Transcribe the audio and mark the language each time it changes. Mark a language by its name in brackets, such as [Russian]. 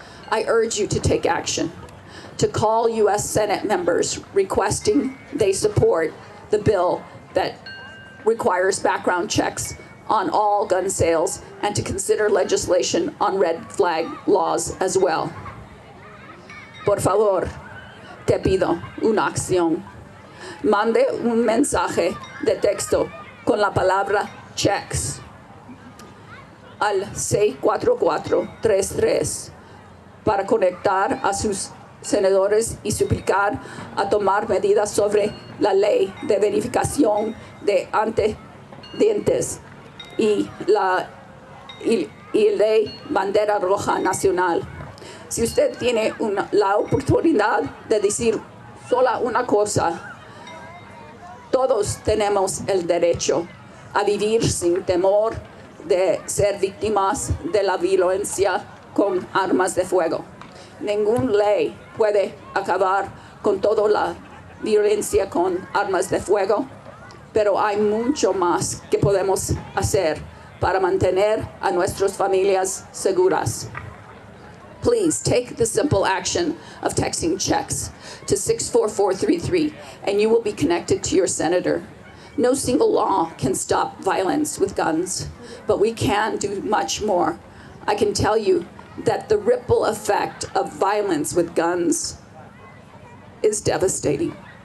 [English] I urge you to take action, to call U.S. Senate members requesting they support the bill that requires background checks on all gun sales, and to consider legislation on red flag laws as well. [Spanish] Por favor, te pido una acción. Mande un mensaje de texto con la palabra checks al 64433 para conectar a sus senadores y suplicar a tomar medidas sobre la ley de verificación de antecedentes y la ley bandera roja nacional. Si usted tiene la oportunidad de decir sola una cosa, todos tenemos el derecho a vivir sin temor de ser víctimas de la violencia con armas de fuego. Ninguna ley puede acabar con toda la violencia con armas de fuego, pero hay mucho más que podemos hacer para mantener a nuestras familias seguras. [English] Please take the simple action of texting checks to 64433 and you will be connected to your senator. No single law can stop violence with guns, but we can do much more. I can tell you that the ripple effect of violence with guns is devastating.